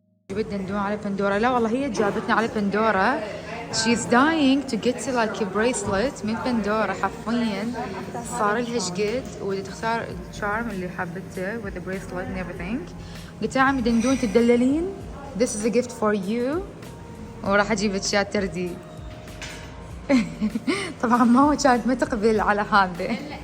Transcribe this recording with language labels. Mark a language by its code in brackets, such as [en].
[ar] جبت دندون على بندورة. لا والله هي جابتني على بندورة. [en] She's dying to get like a bracelet [ar] من بندورة. حرفيا صار لها شقد ودي تختار الشارم اللي حبته [en] with the bracelet and everything. [ar] قلت لها عمي دندون تدللين [en] this is a gift for you [ar] وراح اجيب لك اياه تردي. طبعا ماما كانت ما تقبل على هذا.